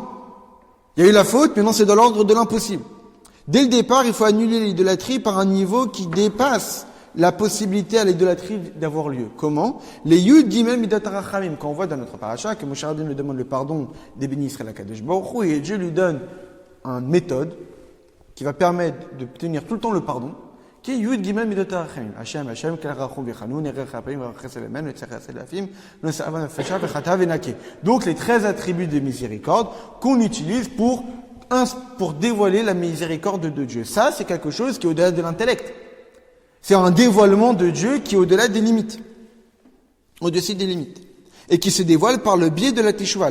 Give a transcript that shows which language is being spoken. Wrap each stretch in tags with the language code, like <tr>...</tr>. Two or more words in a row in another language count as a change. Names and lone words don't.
<fr>Il y a eu la faute, maintenant c'est dans l'ordre de l'impossible. Dès le départ, il faut annuler l'idolâtrie par un niveau qui dépasse la possibilité à l'idolâtrie d'avoir lieu. Comment? Les</fr> <he>יוד גימל מידות הרחמים,</he> <fr>quand on voit dans notre paracha que Moshe Rabbeinu lui demande le pardon des bénis Israël à</fr> <he>קדוש ברוך הוא,</he> <fr>et Dieu lui donne une méthode qui va permettre d'obtenir tout le temps le pardon, qui est</fr> <he>יוד גימל מידות הרחמים. ה׳, אל רחום וחנון, ארך אפיים, וחסד אמת, ונוצר־חסד לאלפים, ונושא־עוון ופשע, וחטאה ונקה.</he> <fr>Donc les 13 attributs de miséricorde qu'on utilise pour dévoiler la miséricorde de Dieu. Ça, c'est quelque chose qui est au-delà de l'intellect. C'est un dévoilement de Dieu qui est au-delà des limites, au-dessus des limites, et qui se dévoile par le biais de la Teshuvah.</fr>